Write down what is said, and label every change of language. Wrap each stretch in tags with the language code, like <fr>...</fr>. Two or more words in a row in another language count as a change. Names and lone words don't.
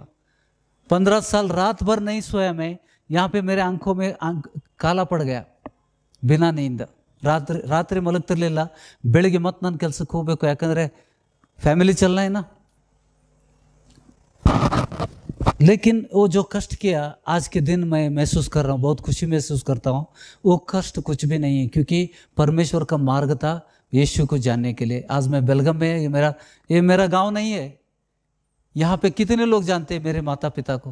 <hi>15 साल रात भर नहीं सोया मैं, यहाँ पे मेरे आंखों में काला पड़ गया बिना नींद।</hi> <kn>ರಾತ್ರಿ ಮಲಗ್ತಿರ್ಲಿಲ್ಲ, ಬೆಳಿಗ್ಗೆ ಮತ್ತೆ ನಾನು ಕೆಲಸಕ್ಕೆ ಹೋಗಬೇಕು, ಯಾಕಂದರೆ ಫ್ಯಾಮಿಲಿ</kn> <hi>चलना है ना। लेकिन वो जो कष्ट किया आज के दिन मैं महसूस कर रहा हूँ, बहुत खुशी महसूस करता हूँ। वो कष्ट कुछ भी नहीं है, क्योंकि परमेश्वर का मार्ग था यीशु को जानने के लिए। आज मैं बेलगम में, ये मेरा गांव नहीं है। यहाँ पे कितने लोग जानते हैं मेरे माता पिता को?</hi>